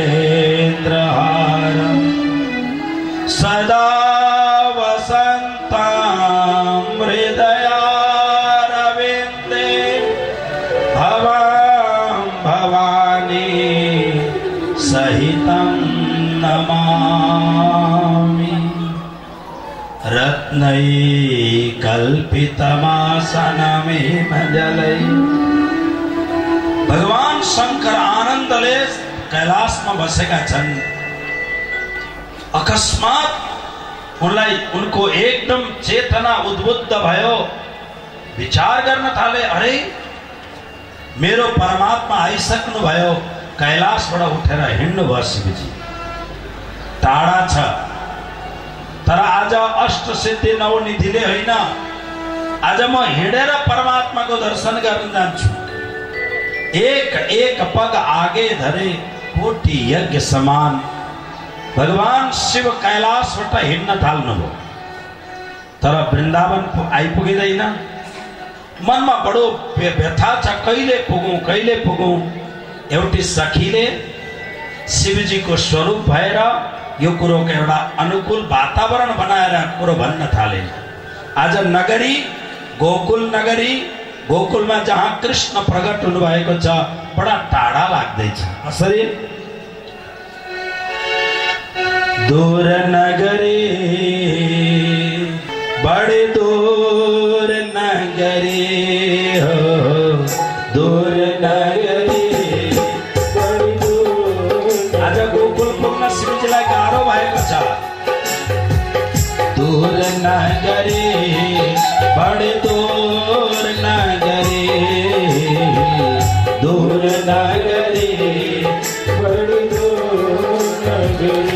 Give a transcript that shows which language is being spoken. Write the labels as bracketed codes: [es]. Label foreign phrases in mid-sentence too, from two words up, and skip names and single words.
[sa] सदा वसन्तं हृदयारविन्दे भवां भवानी सहितं नमामि रत्नै कल्पितमासनमिमजलै। [ne] भगवान शंकर आनन्दले कैलाशमा बसेका छन्। अकस्मात उनलाई उनको एकदम चेतना उद्बुद्ध भयो विचार गर्न थाले, अरे मेरो परमात्मा आइसक्नु भयो, कैलाशबाट उठेर हिँड्नु भयो शिवजी। टाढा छ तर आज अष्ट सिद्धि नवनिधिले होइन, आज म हिँडेर परमात्माको दर्शन गर्न जान्छु। [hi] एक एक पग आगे धरे कोटि यज्ञ समान। [ne] भगवान शिव कैलाशबाट हिँड्न थाल्नुभयो, तर वृन्दावन आइपुगिँदैन। मनमा बडो व्यथा छ, कहिले पुगौं। एउटी सखीले शिवजीको स्वरूप भएर यो कुरोको एउटा अनुकूल वातावरण बनाएर कुरो भन्न थाले। आज नगरी गोकुल नगरी, गोकुलमा जहाँ कृष्ण प्रकट हुनुभएको छ बडा टाढा लाग्दैछ। कसरी? [hi] दूर नगरी बड़ी दूर नगरी हो, दूर नगरी बड़ी दूर। [ne] आज गोकुल पुग्न शिवजीलाई गाह्रो भएको छ। [hi] दूर नगरी बड़ी दूर नगरी, दूर नगरी बड़ी दूर नगरी।